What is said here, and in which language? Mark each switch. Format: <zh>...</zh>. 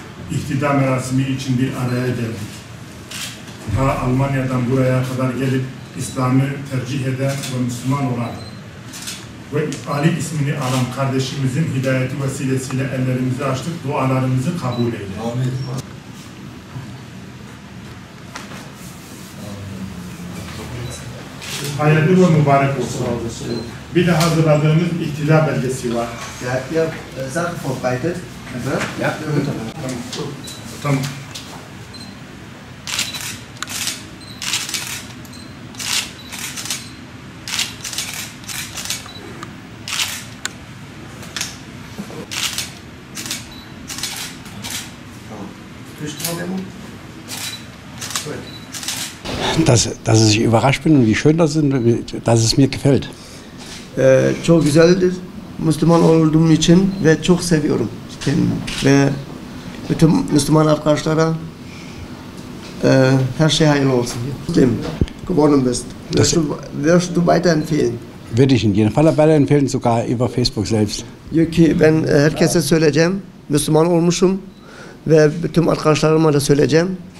<tr>İhtida merasimi için bir araya geldik. Ta Almanya'dan buraya kadar gelip İslam'ı tercih eden ve Müslüman olan ve Ali ismini alan kardeşimizin hidayeti vesilesiyle ellerimizi açtık, dualarımızı kabul eyle. Amin. Hayırlı ve mübarek olsun. Bir de hazırladığımız ihtida belgesi var.</tr> <de>Ja, ihr Sachen vorbereitet. Ja,</de> <tr>Tamam.</tr> <de>Dass ich überrascht bin und wie schön das ist, dass es mir gefällt.</de> <tr>Çok güzeldir. Müslüman olduğum için ve çok seviyorum kendimi. Ve bütün Müslüman arkadaşlara her şey hayırlı olsun.</tr> <de>Muslim geworden bist. Wirst du weiterempfehlen? Würde ich in jedem Fall weiterempfehlen, sogar über Facebook selbst.</de> <tr>Diyor ki ben herkese söyleyeceğim. Müslüman olmuşum ve bütün arkadaşlarıma da söyleyeceğim.</tr>